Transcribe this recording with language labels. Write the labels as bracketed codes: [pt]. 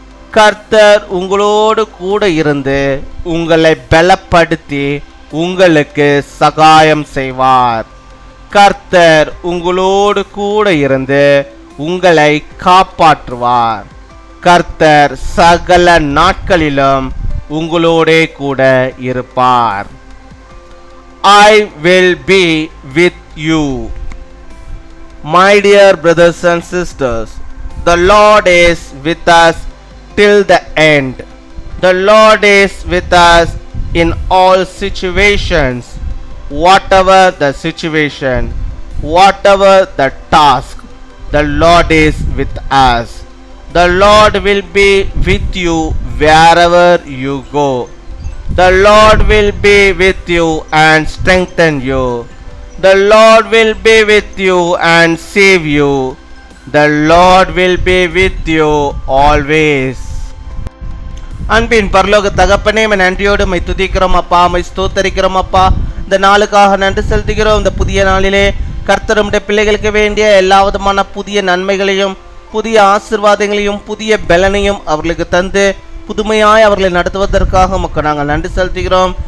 [ta] கர்த்தர் உங்களோடு கூட இருந்து உங்களை பலப்படுத்தி உங்களுக்கு சகாயம் செய்வார். கர்த்தர் உங்களோடு கூட இருந்து உங்களை காப்பாற்றுவார். கர்த்தர் சகல நாட்களிலும் உங்களோடே கூட இருப்பார். [en] I will be with you. My dear brothers and sisters, the Lord is with us till the end. The Lord is with us in all situations. Whatever the situation, whatever the task, the Lord is with us. The Lord will be with you wherever you go. The Lord will be with you and strengthen you. The Lord will be with you and save you. The Lord will be with you always. [ta] அன்பின் பரலோக தகப்பனே, நன்றியோடு my துதிக்கிறோம் அப்பா, my ஸ்தோத்தரிக்கிறோம் அப்பா. இந்த நாளுக்காக நன்றி செலுத்துகிறோம். இந்த புதிய நாளிலே கர்த்தருடைய பிள்ளைகளுக்கு வேண்டிய எல்லா விதமான புதிய நன்மைகளையும் புதிய ஆசீர்வாதங்களையும் புதிய பலனையும் அவர்களுக்கு தந்து புதுமையாய் அவர்களை நடத்துவதற்காக உமக்கு நாங்கள் நன்றி செலுத்துகிறோம்.